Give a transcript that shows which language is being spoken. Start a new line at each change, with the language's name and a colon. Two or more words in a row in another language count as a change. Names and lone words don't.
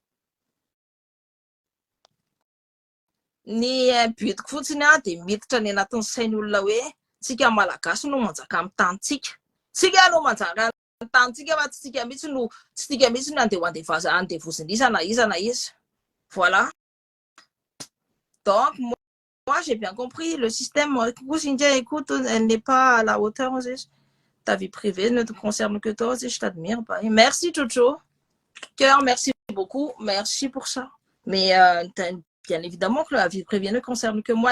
Malagasy: ny bitiko fotsiny dia miditra ny anatin'ny sainy olona hoe tsika malagasy no manjaka amin'ny tantsika no manjaka amin'ny tantsika fa tsika mihitsy no andevozina iza na iza voilà
French: donc moi j'ai bien compris le système écoute elle n'est pas à la hauteur ta vie privée ne te concerne que toi je t'admire merci Jojo cœur merci beaucoup merci pour ça mais bien évidemment que la vie privée ne concerne que moi.